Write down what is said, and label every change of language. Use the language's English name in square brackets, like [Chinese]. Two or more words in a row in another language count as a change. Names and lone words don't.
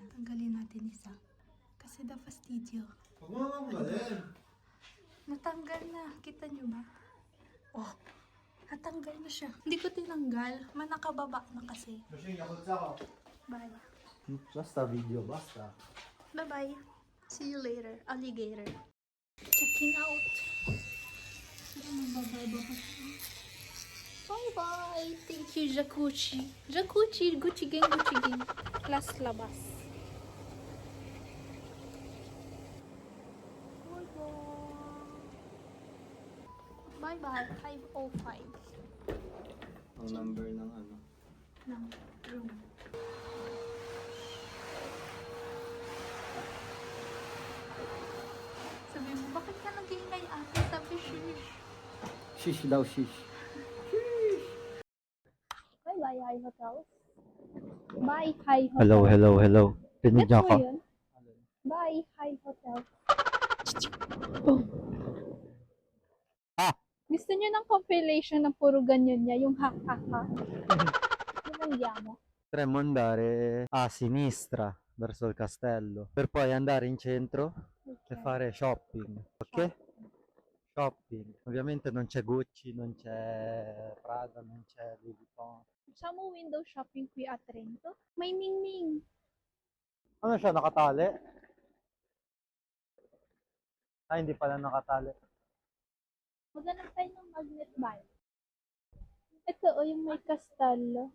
[Filipino] Tanggalin natin isa. Kasi the fastidio. Huwag mo naman balin. Natanggal na. Kita nyo ba? Oh, natanggal na siya. Hindi ko tinanggal. Manakababa na kasi. Bye. Basta video, basta. Bye-bye. [English] See you later, alligator. Checking out. Bye-bye. Thank you, Jacuzzi. Jacuzzi, Gucci Gang, Gucci Gang. [Filipino] Last labas. Bye-bye. 505 Ang number ng ano. ng room. Sabi mo, bakit ka nag-iingay ate? Sabi, shish. Shish daw, shish. [English] Bye-bye, High Hotels. Bye, High Hotels. Hello, hello, hello. [Filipino] Rinig Gets niyo mo ako? yun? Bye, High Hotels. Oh. Ah! Gusto niyo ng compilation ng puro ganyan niya, yung ha-ha-ha. Yun ang yamo. [Italian] Potremmo andare a sinistra verso il castello per poi andare in centro e fare shopping, ok? shopping. Ovviamente non c'è Gucci, non c'è Prada, non c'è Louis Vuitton. [Filipino] Saan mo [English] window shopping, [Filipino] Kuya Trento? May ningning. Ano siya, nakatali? Ay, hindi pala nakatali. Maghanap tayo ng magnet ball. Ito, o yung may kastal.